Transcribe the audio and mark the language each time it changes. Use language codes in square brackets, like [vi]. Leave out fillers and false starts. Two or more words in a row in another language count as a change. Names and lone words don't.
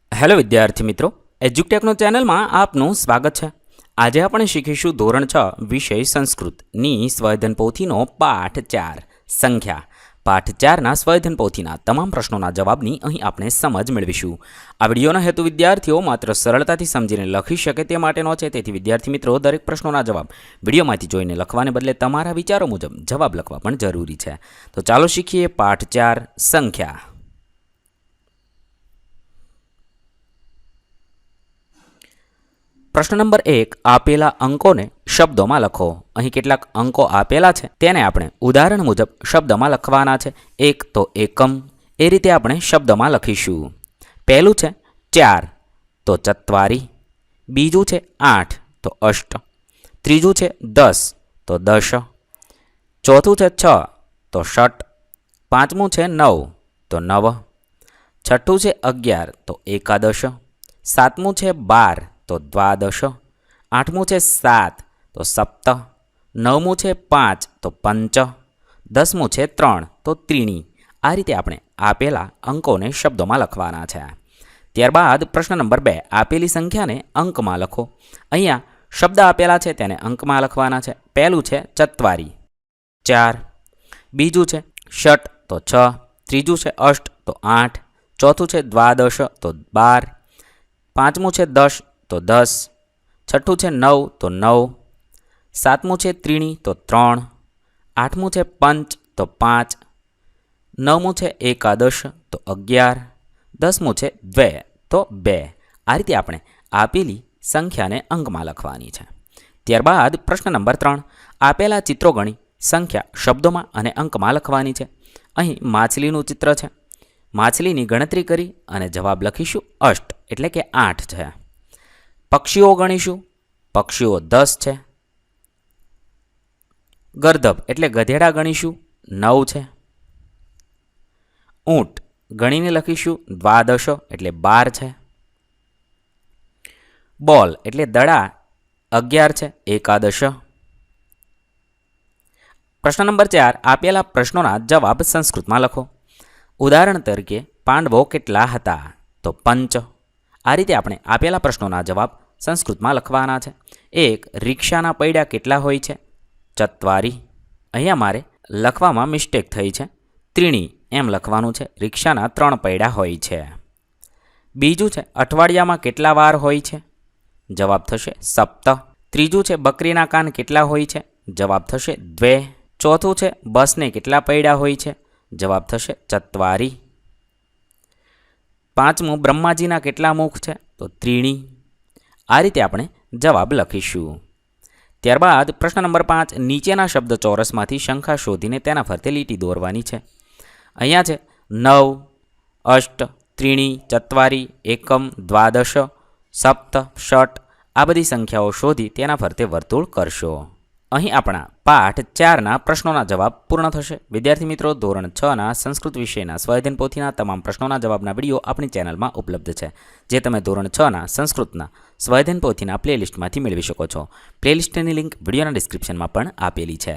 [hi] हेलो विद्यार्थी मित्रों, एज्युटेकनो चैनल में आपનું स्वागत है। [gu] आज આપણે શીખીશું ધોરણ 6 વિષય સંસ્કૃતની સ્વયંધન પોથીનો પાઠ 4 સંખ્યા। પાઠ 4ના સ્વયંધન પોથીના તમામ પ્રશ્નોના જવાબની અહીં આપણે સમજ મેળવીશું। આ વિડિયોનો હેતુ વિદ્યાર્થીઓ માત્ર સરળતાથી સમજીને લખી શકે તે માટેનો છે, તેથી વિદ્યાર્થી મિત્રો દરેક પ્રશ્નોના જવાબ વિડિયોમાંથી જોઈને લખવાને બદલે તમારા વિચારો મુજબ જવાબ લખવા પણ જરૂરી છે। તો ચાલો શીખીએ પાઠ 4 સંખ્યા। પ્રશ્ન નંબર 1 આપેલા અંકો ને [hi] शब्दों में [gu] लखो। અહીં કેટલાક અંકો આપેલા છે તેને આપણે ઉદાહરણ મુજબ શબ્દ મેં લખવાના છે। એક તો એકમ, એ રીતે આપણે શબ્દ મેં લખીશું। પહેલું છે 4 તો ચત્વારી, બીજું છે 8 તો અષ્ટ, ત્રીજું છે 10 તો દશ, ચોથું છે 6 તો ષટ, પાંચમું છે 9 તો નવ, છઠ્ઠું છે 11 તો એકાદશ, સાતમું છે 12 તો દ્વાદશ, આઠમું છે 7 તો સપ્ત, નવમું છે 5 તો પંચ, દસમું છે 3 તો ત્રીણી। આ રીતે આપણે આપેલા અંકોને શબ્દોમાં લખવાના છે। ત્યારબાદ પ્રશ્ન નંબર 2 આપેલી સંખ્યાને અંકમાં લખો। અહીંયા શબ્દ આપેલા છે તેને અંકમાં લખવાના છે। પહેલું છે ચત્વારી 4, બીજું છે ષટ તો 6, ત્રીજું છે અષ્ટ તો 8, ચોથું છે દ્વાદશ તો 12, પાંચમું છે 10 તો 10, છઠ્ઠું છે 9 તો 9, સાતમું છે ત્રીણી તો 3, આઠમું છે પંચ તો 5, નવમું છે એકાદશ તો 11, દસમું છે 2 તો 2। આ રીતે આપણે આપેલી સંખ્યાને અંકમાં લખવાની છે। ત્યારબાદ પ્રશ્ન નંબર 3 આપેલા ચિત્રો ગણી સંખ્યા [hi] शब्दों में [gu] અને અંકમાં લખવાની છે। અહીં માછલીનું ચિત્ર છે, માછલીની ગણતરી કરી અને જવાબ લખીશું અષ્ટ એટલે કે 8 છે। પક્ષીઓ ગણીશું, પક્ષીઓ 10 હૈ। ગર્દભ એટલે ગધેડા ગણીશું 9 હૈ। ઊંટ ગણીને લખીશું દ્વાદશ એટલે 12 હૈ। બૉલ એટલે દડા 11 હૈ, એકાદશ। પ્રશ્ન નંબર 4 આપેલા પ્રશ્નોના જવાબ સંસ્કૃત મેં લખો। ઉદાહરણ તરીકે પાંડવો કેટલા હતા તો 5। આ રીતે આપણે આપેલા પ્રશ્નોના જવાબ સંસ્કૃત મેં લખવાના છે। એક રિક્ષાના પૈડા કેટલા હોય છે? ચત્વારી। અહીંયા મારે લખવામાં મિસ્ટેક થઈ છે, ત્રીણી એમ લખવાનું છે। રિક્ષાના 3 પૈડા હોય છે। બીજું છે અઠવાડિયામાં કેટલા વાર હોય છે? જવાબ થશે સપ્ત। ત્રીજું છે બકરીના કાન કેટલા હોય છે? જવાબ થશે 2। ચોથું છે બસને કેટલા પૈડા હોય છે? જવાબ થશે ચત્વારી। પાંચમું બ્રહ્માજીના કેટલા મુખ હૈ? તો ત્રીણી। આ રીતે આપણે જવાબ લખીશું। ત્યારબાદ પ્રશ્ન નંબર 5 નીચેના શબ્દ ચોરસમાંથી શંખા શોધીને તેના ફરતે લીટી દોરવાની છે। અહીંયા છે 9, અષ્ટ, ત્રીણી, ચત્વારી, એકમ, દ્વાદશ, સપ્ત, ષટ। આ બધી સંખ્યાઓ શોધી તેના ફરતે વર્તુળ કરશો। અહીં આપણા પાઠ 4ના પ્રશ્નોના જવાબ પૂર્ણ થશે। વિદ્યાર્થી મિત્રો ધોરણ 6ના સંસ્કૃત વિષયના સ્વાધ્યાયન પોથીના તમામ પ્રશ્નોના જવાબના વિડીયો આપણી ચેનલમાં ઉપલબ્ધ છે, જે તમે ધોરણ 6ના સંસ્કૃતના સ્વાધ્યાયન પોથીના પ્લેલિસ્ટમાંથી મેળવી શકો છો। પ્લેલિસ્ટની લિંક વિડીયોના ડિસ્ક્રિપ્શનમાં પણ આપેલી છે।